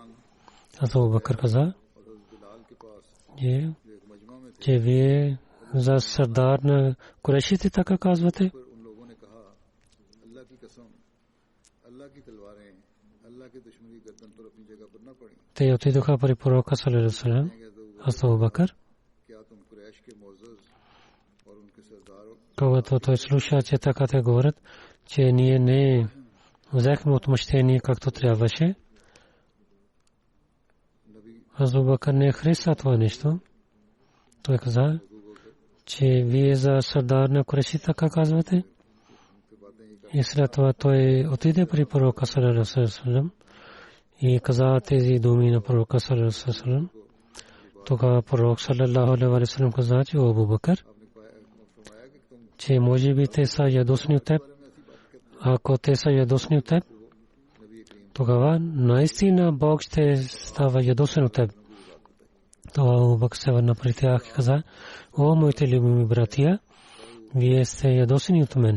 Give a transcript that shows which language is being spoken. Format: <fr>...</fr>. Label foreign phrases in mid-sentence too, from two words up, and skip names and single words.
<bg>Абу Бакр каза, че вие за сърдар на Курешите така казвате. Те отидоха при пророка</bg> <ar>صلى الله عليه وسلم,</ar> <bg>Абу Бакр. Когато той слуша, че така те говорят, че ние не взехме отмъщение както трябваше, Абу Бакр не хареса това нещо. Той каза, че вие за сърдар на Куреши така казвате. И след това той отиде при пророка</bg> <ar>صلى الله عليه وسلم</ar> <bg>и каза тези думи на пророка</bg> <ar>صلى الله عليه وسلم.</ar> <bg>Тогава пророк</bg> <ar>صلى الله عليه وسلم</ar> <bg>каза, че Абу Бакр, че може би те са ядосни от теб. Ако те са ядосни от теб, тогава наистина Бог ще става ядосен от теб. Това Абу Бакр се върна при тях и каза, о, моите любими братия, вие сте ядосени от мен.</bg>